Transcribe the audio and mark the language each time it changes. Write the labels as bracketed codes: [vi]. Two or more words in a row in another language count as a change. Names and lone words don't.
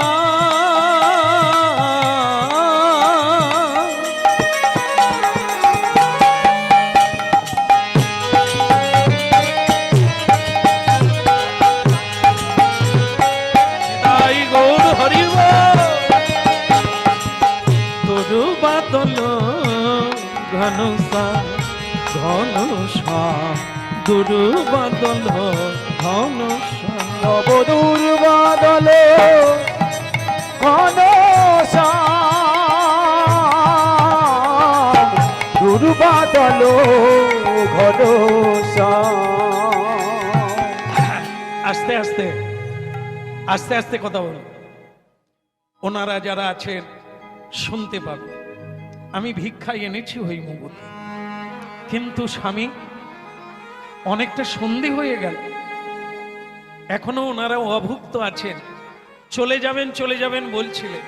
[bn] গৌর হরিব দুর্বাদল ঘনশ্যাম ঘনশ্যাম দুর্বাদল ঘনশ্যাম নব দুর্বাদল ঘনশ্যাম দুর্বাদল ঘনশ্যাম। আস্তে আস্তে আস্তে আস্তে কথা বল, ওনারা যারা আছেন শুনতে পাবে। আমি ভিক্ষা এনেছি হৈমবতী, কিন্তু স্বামী অনেকটা সন্ধে হয়ে গেল, এখনো ওনারা অভুক্ত আছেন, চলে যাবেন বলছিলেন।